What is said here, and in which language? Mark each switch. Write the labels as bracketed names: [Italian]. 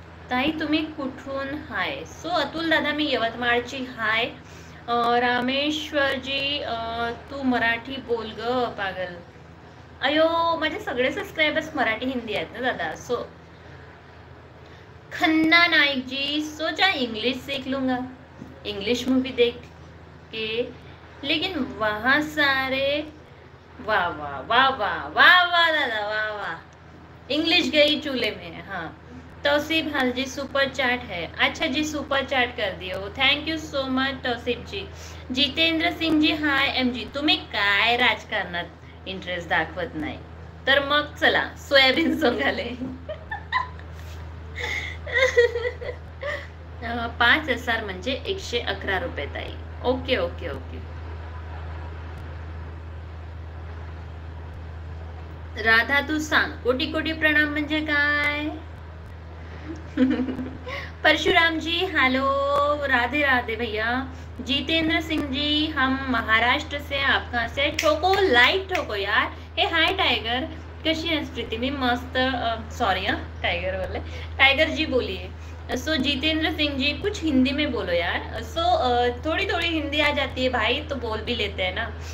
[Marathi] ताई तुम्ही कुठून? हाय. सो अतुल दादा मी यवतमाळची. हाय. रामेश्वरजी तू मराठी बोल ग पागल. अयो माझे सगळे सबस्क्रायबर्स मराठी हिंदी आहेत ना दादा. [Hindi] सो खन्ना नाइक जी सोचा इंग्लिश सीख लूंगा, इंग्लिश मूवी देख के, लेकिन वहां सारे वाह वाह वाह वाह वाह वाह दादा वाह वाह, इंग्लिश गई चूल्हे में. हाँ तौसीफ हाल जी सुपर चैट है. अच्छा जी सुपर चैट कर दियो, thank you so much Tausif ji. Jitendra Singh ji hi. [Marathi] M G तुम्ही काय राजकारणात इंटरेस्ट दाखवत नाही तर मग चला सोयाबीन सोंगाले. 5,000 म्हणजे 111 रुपये ताई. Okay okay okay. राधा तू सांग कोटी कोटी प्रणाम म्हणजे काय? [Hindi] परशुराम जी हेलो. राधे राधे भैया. जितेंद्र सिंह जी हम महाराष्ट्र से. आप कहाँ से? ठोको लाइक ठोको यार. [Marathi] हे हाय टाइगर कशी आहेस प्रीती? मी मस्त. [Hindi] सॉरी हाँ टाइगर बोले. टाइगर जी बोलिए. सो जितेंद्र सिंह जी कुछ हिंदी में बोलो यार. सो थोड़ी थोड़ी हिंदी आ जाती है भाई तो बोल भी लेते हैं ना.